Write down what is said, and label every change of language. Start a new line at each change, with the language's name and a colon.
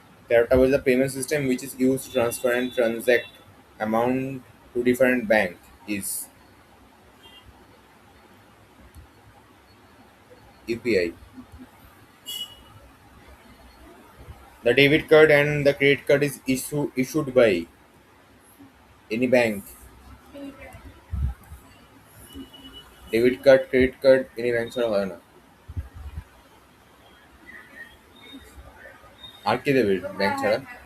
Bangla: 13টা হচ্ছে
English: The payment system which is use to transfer and transact amount to different bank is UPI. The debit card and the credit card is issued by any bank.
Bangla: Debit card credit card any bank ছাড়া হয় না। আর কে দেবে bank ছাড়া?